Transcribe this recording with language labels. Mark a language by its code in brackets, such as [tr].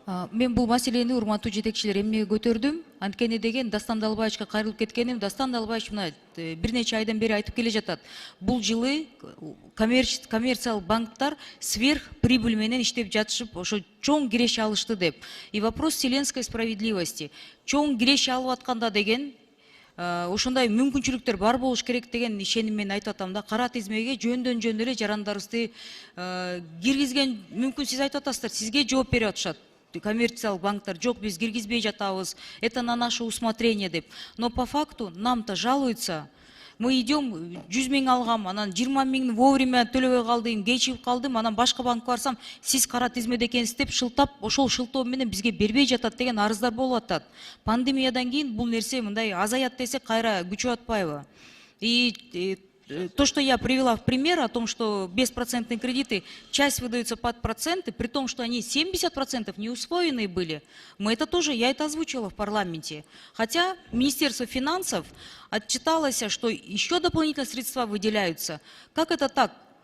[ky] Мен бул маселени урматтуу жетекчилер эмнеге көтөрдүм? Анткени деген Дастан Далбаевичке кайрылып кеткеним, Дастан Далбаевич мына бир нече айдан бери айтып келе жатат. Бул жылы коммерциялык банктар сверхприбыль менен иштеп жатышып, ошо чоң киреше алышты деп. [ru] И вопрос вселенской справедливости. [ky] Чоң киреше алып атканда деген ошондой мүмкүнчүлүктөр бар болуш керек деген ишеним менен айтып атам да. Кара тизмеге жөндөн эле жарандарыбызды киргизген мүмкүн сиз айтып атасыздар, сизге жооп берип атышат. Коммерциялык банктар, жок, биз киргизбей жатабыз, [ru] это на наше усмотрение [ky] деп. [ru] Но по факту нам-то жалуются. Мы идем, [ky] 100 000 алгам, анан 20 000 вовремя төлөбөй калдым, кечигип калдым, анан башка банкка барсам, сиз кара тизмеде экенсиз деп шылтап, ошол шылтоо менен бизге бербей жатат деген арыздар болуп атат. Пандемиядан кийин бул нерсе мындай азаят десек кайра күчүп атпайбы? [ru] И то, что я привела в пример о том, что беспроцентные кредиты, часть выдаются под проценты, при том, что они 70% не усвоенные были, я это озвучила в парламенте. Хотя Министерство финансов отчиталось, что еще дополнительные средства выделяются. Как это так?